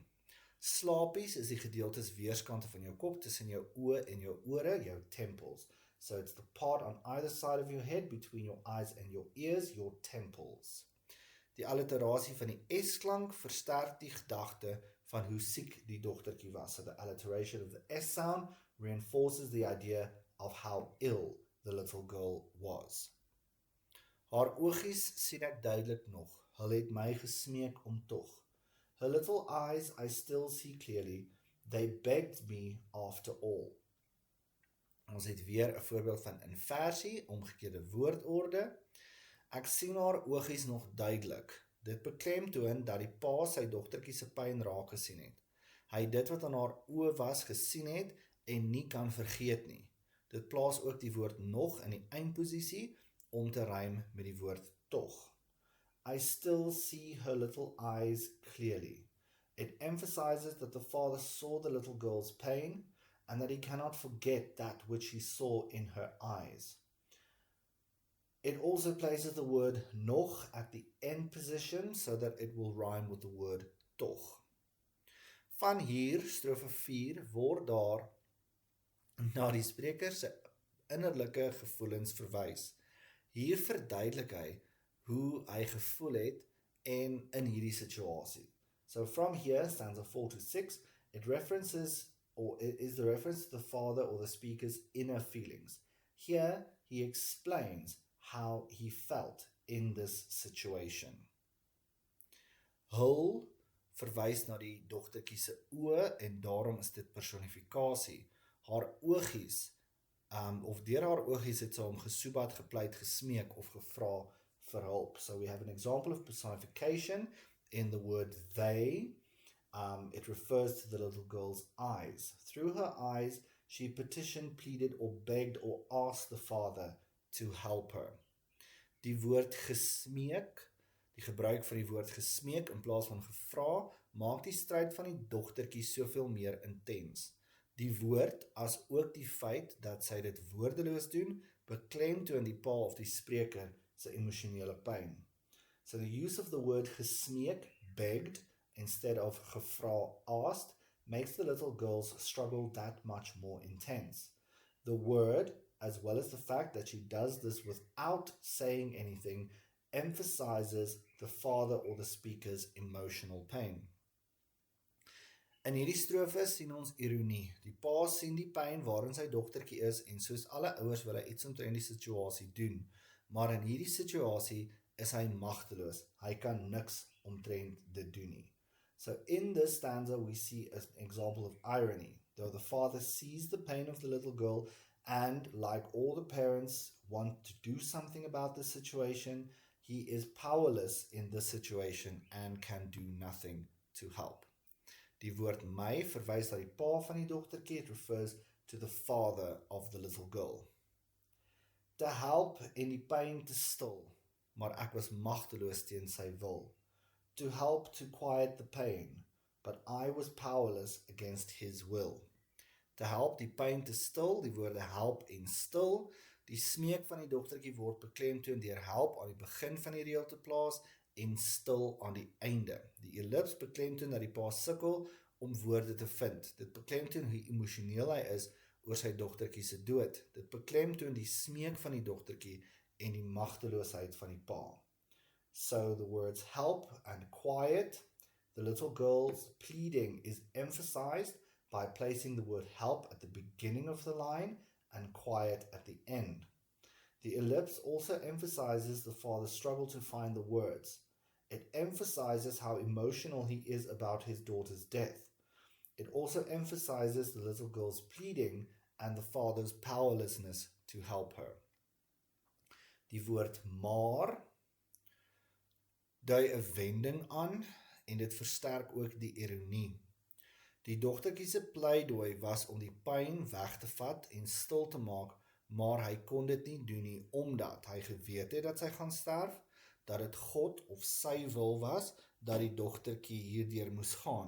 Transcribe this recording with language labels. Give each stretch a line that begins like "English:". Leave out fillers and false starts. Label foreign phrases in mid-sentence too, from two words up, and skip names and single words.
Afrikaans: Slapies is die gedeeltes weerskante van jou kop tussen jou oë en jou ore, jou temples.
English: So it's the part on either side of your head between your eyes and your ears, your temples.
Afrikaans: Die alliterasie van die S-klank versterk die gedagte van hoe siek die dogtertjie was.
English: So the alliteration of the S sound reinforces the idea of how ill the little girl was.
Afrikaans: Haar oogies sien ek duidelik nog, hulle het my gesmeek om tog.
English: Her little eyes I still see clearly, they begged me after all.
Afrikaans: Ons het weer 'n voorbeeld van inversie, omgekeerde woordorde. Ek sien haar oogies nog duidelik. Dit beklemtoon dat die pa sy dogtertjie se pyn raak gesien het. Hy het dit wat aan haar oë was gesien het en nie kan vergeet nie. Dit plaas ook die woord nog in die eindposisie om te rym met die woord tog.
English: I still see her little eyes clearly. It emphasizes that the father saw the little girl's pain and that he cannot forget that which he saw in her eyes. It also places the word nog at the end position so that it will rhyme with the word tog.
Afrikaans: Van hier, strofe 4, word daar na die spreker se innerlike gevoelens verwys. Hier verduidelik hy hoe hy gevoel het en in hierdie situasie.
English: So from here, stanza 4 to 6, it references or is the reference to the father or the speaker's inner feelings. Here, he explains how he felt in this situation.
Afrikaans: Hul verwys na die dogtertjie se oë en daarom is dit personifikasie. Haar oogies, of deur haar oogies het sy hom gesoebat, gepleit, gesmeek of gevra vir hulp.
English: So we have an example of personification in the word they. It refers to the little girl's eyes. Through her eyes, she petitioned, pleaded, or begged or asked the father to help her.
Afrikaans: Die woord gesmeek, die gebruik van die woord gesmeek in plaas van gevra, maak die stryd van die dogtertjie soveel meer intens. Die woord, as ook die feit dat sy dit woordeloos doen, beklemtoon die pa of die spreker sy emosionele pyn.
English: So the use of the word gesmeek, begged, instead of gevra, asked, makes the little girl's struggle that much more intense. The word, as well as the fact that she does this without saying anything, emphasizes the father or the speaker's emotional pain.
Afrikaans: In hierdie strofe sien ons ironie. Die pa sien die pyn waarin sy dogtertjie is en soos alle ouers wil hy iets omtrent die situasie doen. Maar in hierdie situasie is hy magteloos. Hy kan niks omtrent dit doen nie.
English: So in this stanza we see an example of irony. Though the father sees the pain of the little girl and, like all the parents, want to do something about the situation, he is powerless in this situation and can do nothing to help.
Afrikaans: Die woord my verwys na die pa van die dogtertjie.
English: It refers to the father of the little girl.
Afrikaans: Te help en die pyn te stil, maar ek was magteloos teen sy wil.
English: To help to quiet the pain, but I was powerless against his will.
Afrikaans: Te help die pyn te stil, die woorde help en stil. Die smeek van die dogtertjie word beklemtoon deur help aan die begin van die reël te plaas en stil aan die einde. Die ellips beklemtoon dat die pa sukkel om woorde te vind. Dit beklemtoon hoe emosioneel hy is oor sy dogtertjie se dood. Dit beklemtoon die smeek van die dogtertjie en die magteloosheid van die pa.
English: So the words help and quiet, the little girl's pleading is emphasized by placing the word help at the beginning of the line and quiet at the end. The ellipse also emphasizes the father's struggle to find the words. It emphasizes how emotional he is about his daughter's death. It also emphasizes the little girl's pleading and the father's powerlessness to help her.
Afrikaans: Die woord maar dui 'n wending aan en dit versterk ook die ironie. Die dogtertjie se pleidooi was om die pyn weg te vat en stil te maak, maar hy kon dit nie doen nie omdat hy geweet het dat sy gaan sterf, dat dit God of sy wil was dat die dogtertjie hierdeur moes gaan.